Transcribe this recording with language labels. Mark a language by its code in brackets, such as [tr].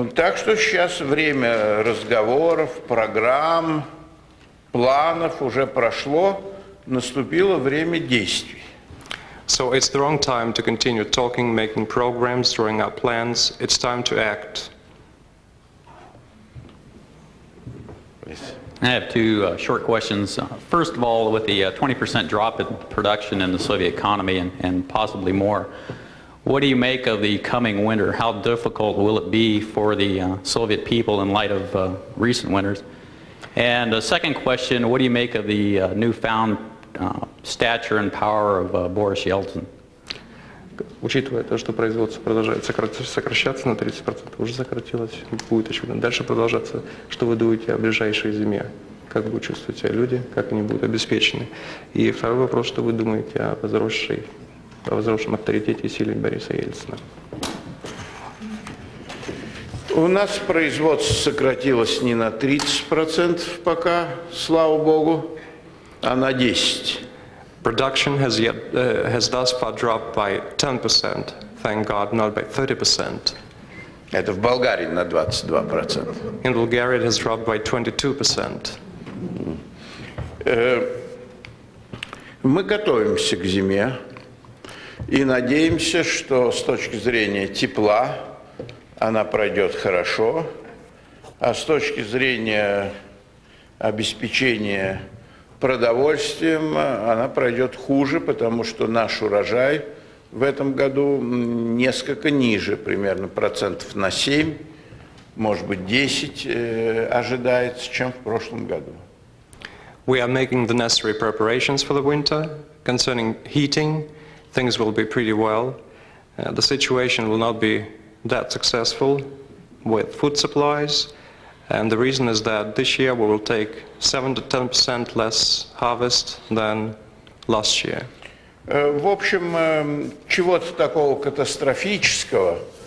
[ru] Так что сейчас время разговоров, программ, планов уже прошло, наступило время действий. [en] So it's the wrong time to continue talking, making programs, drawing up plans. It's time to act. I have two short questions. First of all, with the 20% drop in production in the Soviet economy and possibly more, what do you make of the coming winter? How difficult will it be for the Soviet people in light of recent winters? And the second question, what do you make of the newfound stature and power of Boris Yeltsin? [ru] Учитывая то, что производство продолжает сокращаться на 30%, уже сократилось, будет еще дальше продолжаться, что вы думаете о ближайшей зиме? Как будут чувствовать себя люди, как они будут обеспечены? И второй вопрос, что вы думаете о возросшем авторитете и силе Бориса Ельцина? У нас производство сократилось не на 30% пока, слава богу, а на 10%. [en] Production has thus far dropped by 10%, thank God, not by 30%. [ru] Это в Болгарии на 22%. [en] In Bulgaria, it has dropped by 22%. [ru] Мы готовимся к зиме и надеемся, что с точки зрения тепла она пройдет хорошо, а с точки зрения обеспечения продовольствием она пройдет хуже, потому что наш урожай в этом году несколько ниже, примерно процентов на 7, может быть 10 ожидается, чем в прошлом году. [en] We are making the necessary preparations for the winter. Concerning heating, things will be pretty well. The situation will not be that successful with food supplies, and the reason is that this year we will take 7 to 10% less harvest than last year. [ru] В общем, чего-то такого катастрофического